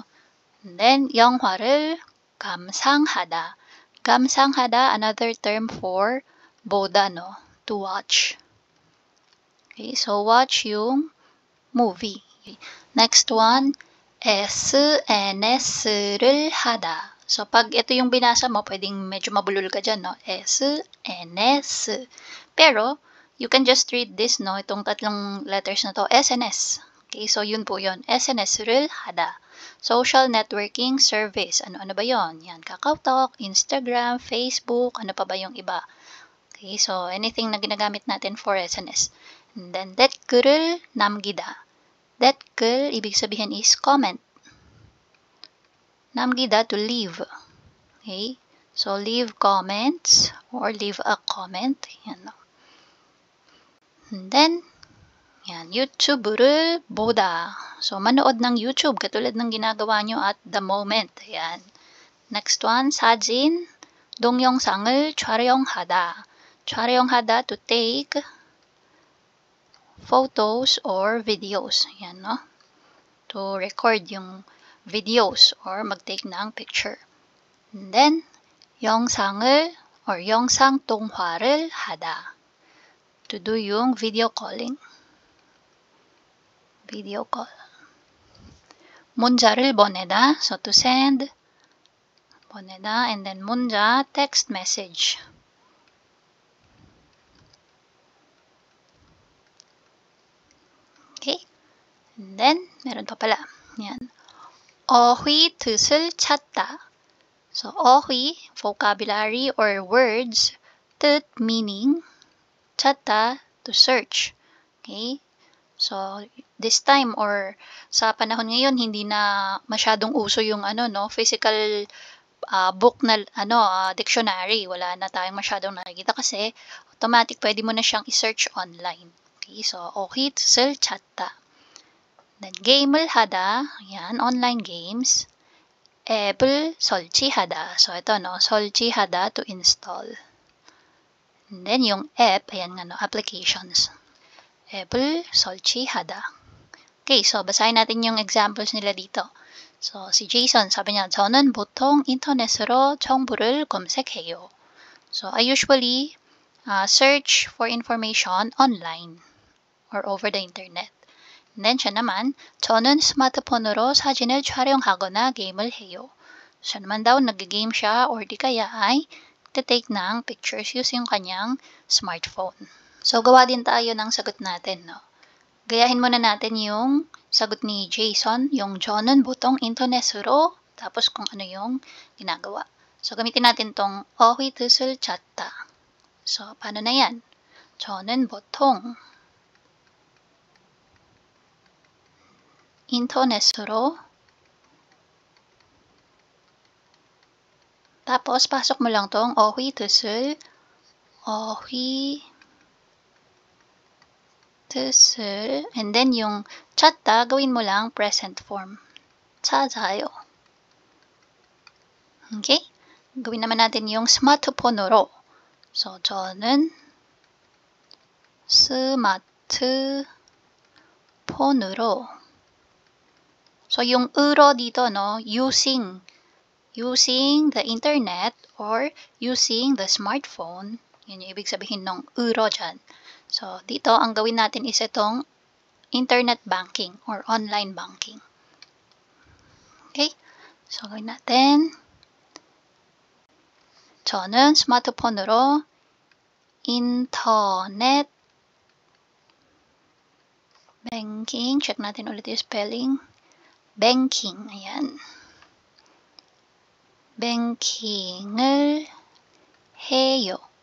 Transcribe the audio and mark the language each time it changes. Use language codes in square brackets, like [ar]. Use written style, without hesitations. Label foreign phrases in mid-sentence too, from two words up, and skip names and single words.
[en] And then, [ko] 영화를 감상하다. 감상하다, [en] another term for 보다, no? To watch. Okay, so watch yung movie. Okay. Next one, [ko] SNS를 하다. [tl] So, pag ito yung binasa mo, pwedeng medyo mabulol ka dyan, no? SNS. Pero, [en] you can just read this, no? [tl] Itong tatlong letters na to, SNS. Okay, so yun po yun. [ko] SNS를 하다. [en] Social networking service. [tl] Ano-ano ba yun? Yan, KakaoTalk, Instagram, Facebook, ano pa ba yung iba? [en] Okay, so anything [tl] na ginagamit natin for SNS. [en] And then, [ko] 댓글을 남기다. 댓글, [tl] ibig sabihin is comment. [en] 남기다, to leave. Okay? So, leave comments or leave a comment. Yan. And then, yan, [ko] YouTube를 보다. [tl] So, manood ng YouTube katulad ng ginagawa nyo [en] at the moment. Yan. Next one, [ko] 사진, 동영상을 촬영하다. 촬영하다, [en] to take photos or videos. [tl] Yan, no? [en] To record yung videos or mag-take ng picture. And then, [ko] 영상을 or 영상 통화를 하다. [en] To do yung video calling. Video call. [ko] 문자를 보내다. [en] So, to send. [ko] 보내다. [en] And then, 문자, text message. Okay? And then, [tl] meron pa pala. Yan. [ko] 어휘 뜻을 찾다. [en] So, 어휘, vocabulary or words, 뜻, meaning, 찾다, to search. Okay? [tl] So, this time or sa panahon ngayon, hindi na masyadong uso yung [en] physical book [tl] na dictionary. Wala na tayong masyadong nakikita kasi automatic pwede mo na siyang i-search online. [en] Okay? So, [ko] 어휘 뜻을 찾다. [en] Then, [ko] game을 하다. [en] Yan, online games. [ko] 앱을 설치하다. [tl] So, ito, no? [ko] 설치하다, [en] to install. And then, [tl] yung app, ayan nga, no? Applications. [ko] 앱을 설치하다. [tl] Okay, so, basahin natin yung examples nila dito. So, si Jason, sabi niya, [ko] 저는 보통 인터넷으로 정보를 검색해요. [en] So, I usually search for information online or over the internet. [tl] And then siya naman, [ko] 저는 스마트폰으로 사진을 촬영하거나 게임을 해요. [tl] Siya naman daw, nag-game siya or di kaya ay take ng pictures using yung kanyang smartphone. So, gawa din tayo ng sagot natin, no? Gayahin muna natin yung sagot ni Jason, yung [ko] 저는 보통 인터넷으로, [tl] tapos kung ano yung ginagawa. So, gamitin natin tong [ko] 어휘 뜻을 찾다. [tl] So, paano na yan? [ko] 저는 보통 인터넷으로 [tl] tapos pasok mo lang tong [ko] 어휘 뜻을 [en] and then [tl] yung 찾다 gawin mo lang [en] present form. [ko] 찾아요. Okay? [tl] Gawin naman natin yung 스마트폰으로. So, [ko] 저는 스마트폰으로. [tl] So, yung 으로 dito, no? [en] Using the internet or using the smartphone. [tl] Yun yung ibig sabihin ng 으로 dyan. So, dito, ang gawin natin is itong [en] internet banking or online banking. [tl] Okay? So, gawin natin. [ko] 저는 스마트폰으로 인터넷 banking. [tl] Check natin ulit yung spelling. [en] Banking. Ayan. [ko] Banking을 해요.